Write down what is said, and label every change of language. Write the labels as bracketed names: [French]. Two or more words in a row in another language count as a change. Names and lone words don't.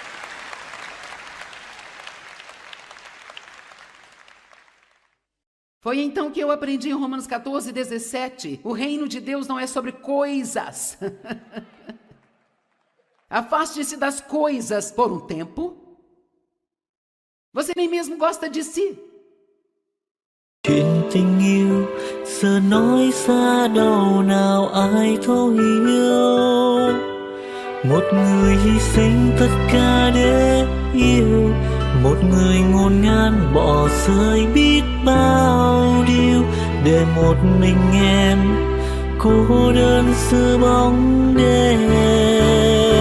[Portuguese] Foi então que eu aprendi em Romanos 14:17, o reino de Deus não é sobre coisas. Afaste-se das coisas por um tempo. Você nem mesmo gosta de si. [Vietnamese] Chuyện tình yêu giờ nói xa đâu nào ai thấu hiểu. Một người hy sinh tất cả để yêu, một người ngổn ngang bỏ rơi biết bao điều, để một mình em cô đơn giữa bóng đêm.